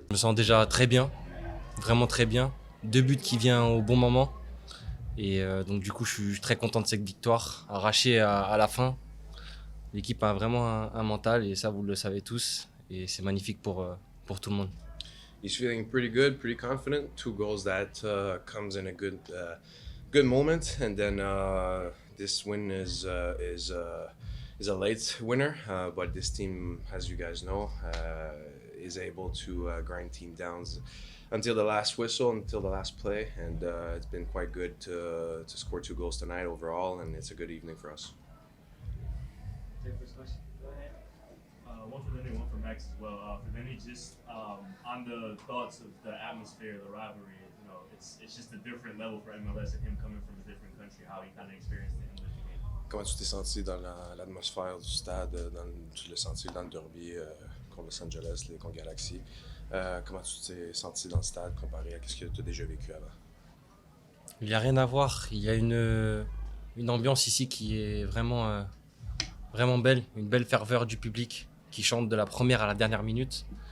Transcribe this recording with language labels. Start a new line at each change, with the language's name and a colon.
French: Je me sens déjà très bien, vraiment très bien. 2 buts qui viennent au bon moment. Et donc du coup, je suis très content de cette victoire, arrachée à la fin. L'équipe a vraiment un mental et ça, vous le savez tous. Et c'est magnifique pour tout le monde.
English: He's feeling pretty good, pretty confident. 2 goals that comes in a good moment, and then this win is a late winner. But this team, as you guys know, is able to grind team down until the last whistle, until the last play, and it's been quite good to score 2 goals tonight overall, and it's a good evening for us. Take first question. Go ahead. One for Denis, one for Max as well. For Denis, just on the thoughts of the atmosphere, the rivalry, it's just a different level for MLS and him coming from a different country, how he kind of experienced it in the game.
French: Comment tu t'es senti dans l'atmosphère du stade, tu l'as senti dans le derby contre Los Angeles, contre Galaxy. Comment tu t'es senti dans le stade comparé à ce que tu as déjà vécu avant? Il n'y a rien à voir. Il y a une ambiance ici qui est vraiment belle, une belle ferveur du public qui chante de la première à la dernière minute.